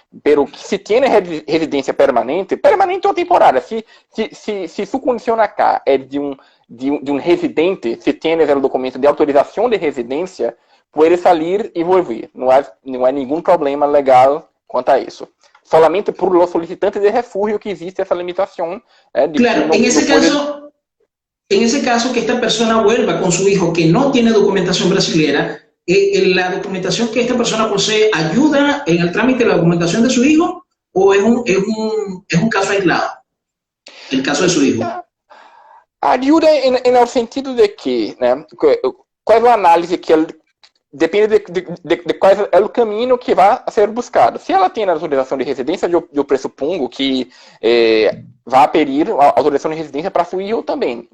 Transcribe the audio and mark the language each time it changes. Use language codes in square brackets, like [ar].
[pt] Pero se tem residência permanente ou temporária, se sua condição acá é de um residente, se tem o documento de autorização de residência, pode sair e volver. Não há nenhum problema legal quanto a isso. [es] Solamente por los solicitantes [pt] de refúgio que existe essa limitação. [es] Claro, en ese caso que esta persona vuelva con su hijo que no tiene documentación brasilera, ¿la documentación que esta persona posee ayuda en el trámite de la documentación de su hijo o es un caso aislado? El caso de su hijo. [pt] Ajuda [es] en el sentido de [pt] que, né, qual é a análise que ele depende de qual é o caminho que vai ser buscado. Se ela tem a autorização de residência, eu pressupongo que vai pedir a autorização de residência para seu filho também.